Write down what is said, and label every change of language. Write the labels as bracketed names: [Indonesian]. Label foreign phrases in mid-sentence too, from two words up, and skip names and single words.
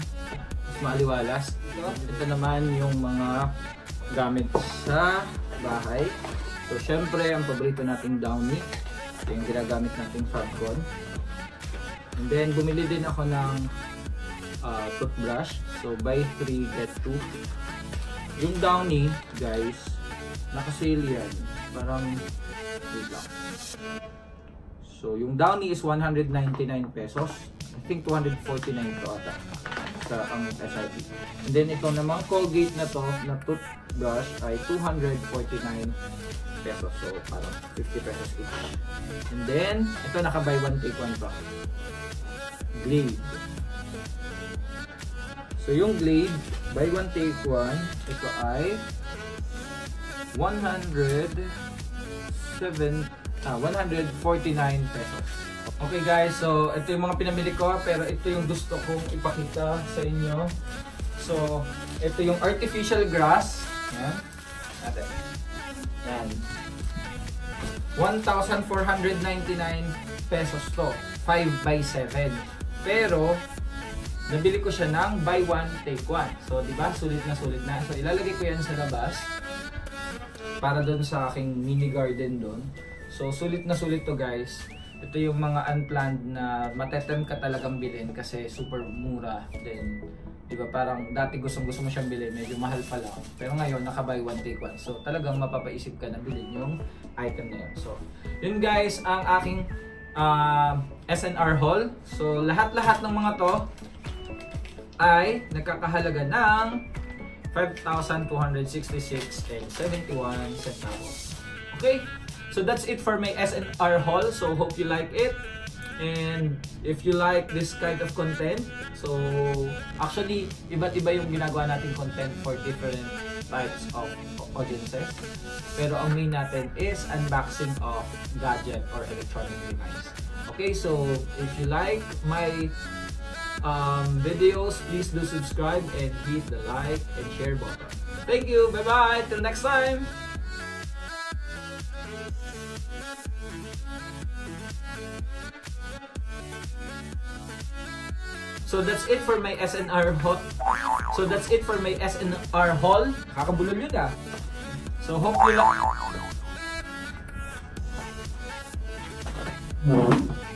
[Filipino] Mas maaliwalas. Ito naman yung mga gamit sa bahay. So syempre ang paborito nating Downy. Ito yung ginagamit nating Fabcon. [English] And then [Filipino] bumili din ako ng toothbrush. [English] So buy 3 get 2. [Filipino] Yung Downy, guys, naka-sale yan. Parang wait lang. So yung Downy is 199 pesos. [English] I think [Filipino] 249 to ata sa ang SRP. [English] And then [Filipino] ito namang Colgate na to na toothbrush ay 249 pesos. So parang 50 pesos each. [English] And then [Filipino] ito naka [English] buy one take one [Filipino] pa. Glade. So yung Glade, [English] buy one take one, [Filipino] ito ay 149 pesos. [English] Okay guys, [Filipino] so ito yung mga pinamili ko, pero ito yung gusto kong ipakita sa inyo. So ito yung artificial grass. Yan. Natin. Yan. 1,499 pesos to. 5x7. Pero nabili ko siya ng [English] buy one take one. [Filipino] So di ba, sulit na sulit na. So ilalagay ko yan sa labas para doon sa aking [English] mini garden [Filipino] doon. So sulit na sulit to guys. Ito yung mga unplanned na matetempt ka talagang bilhin kasi super mura. Then di ba, parang dati gusto mo siyang bilhin, medyo mahal pa lang. Pero ngayon naka [English] buy one take one. [Filipino] So talagang mapapaisip ka na bilhin yung item na yun. So yun guys ang aking SNR haul. So lahat-lahat ng mga to ay nagkakahalaga ng 5,266.71 centavos. Okay? [English] So that's it for my SNR haul. So hope you like it. And if you like this kind of content, so actually [Filipino] iba't iba yung ginagawa nating [English] content for different types of audiences. [Filipino] Pero ang [English] main natin is unboxing of gadget or electronic device. Okay, so if you like my videos, please do subscribe and hit the like and share button. Thank you, bye bye, till next time. So that's it for my SNR haul. So that's it for my SNR haul. [Filipino] Kakabulol yun ah. So hope you like.